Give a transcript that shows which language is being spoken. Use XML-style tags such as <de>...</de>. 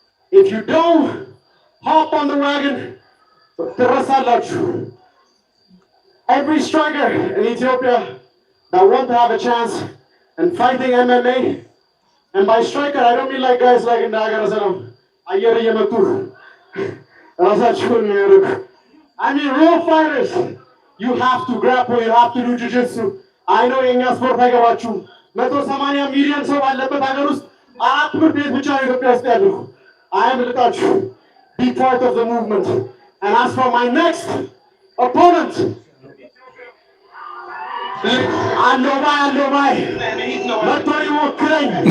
<en>If you don't hop on the wagon, every striker in Ethiopia that want to have a chance in fighting MMA, and by striker I don't mean like guys like in Dagarasalam, I mean real fighters. You have to grapple, you have to do jiu-jitsu. I know in your sport I got you.</en> <am>180 million ሰው ባለበት ሀገር ውስጥ 4 ትምህርት ቤት ብቻ ነው ኢትዮጵያ ውስጥ ያለው።</am> <en>I am let you be part of the movement. And as for my next opponent, Alomai,</en> <am>መጥቶ ይሞክረኝ።</am>